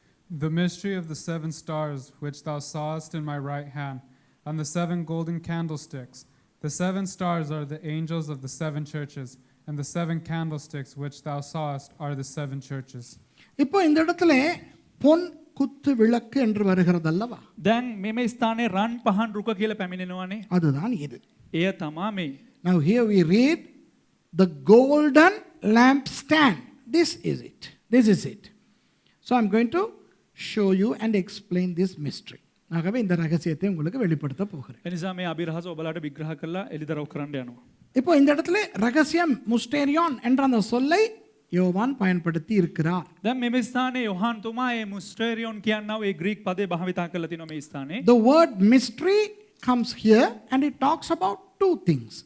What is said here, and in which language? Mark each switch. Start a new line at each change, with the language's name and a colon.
English: The mystery of the 7 stars which thou sawest in my right hand, and the 7 golden candlesticks. The 7 stars are the angels of the 7 churches, and the 7 candlesticks which thou sawest are the 7 churches.
Tamil: இப்போ இந்த இடத்துல பொன் குத்து விளக்கு என்று வருகிறது அல்லவா?
Sinhala: දැන් මෙම ස්ථානයේ රන් පහන් රුක කියලා පැමිණෙනවානේ.
Tamil: அதுதான் இது.
Sinhala: එය තමා මේ.
English: Now here we read the golden lampstand. This is it. This is it. So I'm going to show you and explain this mystery.
Tamil: ஆகவே இந்த ரகசியத்தை உங்களுக்கு வெளிப்படுத்த போகிறேன்.
Sinhala: එනිසා මේ අභිරහස ඔබලාට විග්‍රහ කරලා එලිදරව් කරන්න යනවා.
Tamil: இப்போ இந்த இடத்துல ரகசியம் முஸ்டேரியான் என்ற அந்த சொல்லை யோவான் பயன்படுத்தி இருக்கிறார்.
Sinhala: දැන් මෙම ස්ථානයේ යොහාන් තුමා මේ මුස්ටේරියොන් කියනවා ඒ ග්‍රීක පදේ භාවිතා කරලා තිනවා මේ ස්ථානයේ.
English: The word mystery comes here and it talks about two things.